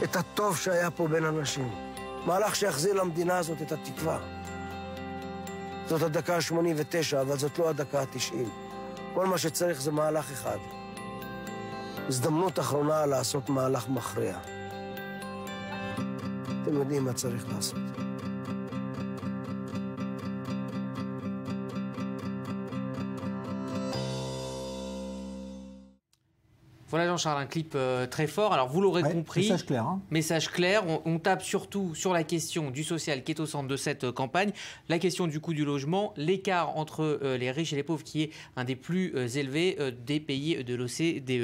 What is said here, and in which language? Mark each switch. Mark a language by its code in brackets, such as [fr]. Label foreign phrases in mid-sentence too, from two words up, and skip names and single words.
[he] את הטוב שהיה פה בין אנשים. מהלך שיחזיר למדינה הזאת את התקווה. זאת הדקה ה-89, אבל זאת לא הדקה ה-90. כל מה שצריך זה מהלך אחד. הזדמנות אחרונה לעשות מהלך מכריע. אתם יודעים מה צריך לעשות. [fr] Voilà Jean-Charles, un clip très fort. Alors vous l'aurez compris, message clair. Message clair, on tape surtout sur la question du social qui est au centre de cette campagne, la question du coût du logement, l'écart entre les riches et les pauvres qui est un des plus élevés des pays de l'OCDE.